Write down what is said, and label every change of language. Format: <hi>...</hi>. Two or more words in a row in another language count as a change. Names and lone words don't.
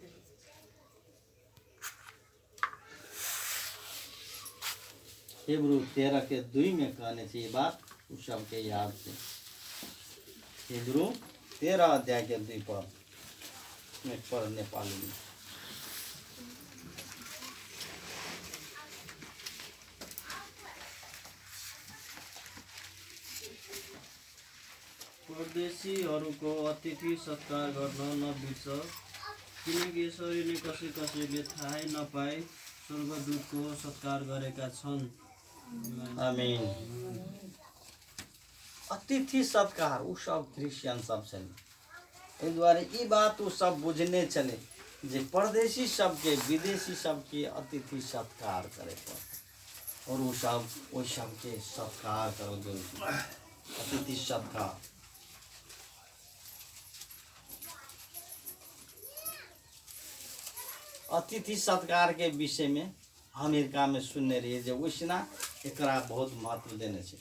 <mai>हिब्रू 13:2 में कहने छै ये बात, उ सबके याद छै। हिब्रू 13:2 पद में पढ़ नेपाली में।</mai> <ne>परदेशीहरूको अतिथि सत्कार गर्न नबिर्स, किनकि यसरी नै कसैले थाहै नपाए स्वर्गदूतको सत्कार गरेका छन्। आमीन।</ne> <mai>अतिथि सत्कार उ सब क्रिश्चियन सब छलै, एहि दुआरे ई बात उ सब बुझने छलै जे परदेशी सबके, विदेशी सबके अतिथि सत्कार करे पड़तै, और उ सब ओहि सबके सत्कार करल गेल। अतिथि सत्कार अतिथि सत्कार के विषय में अमेरिका में सुनने रहिए जे वैसना एकरा बहुत महत्व देने छै।</mai>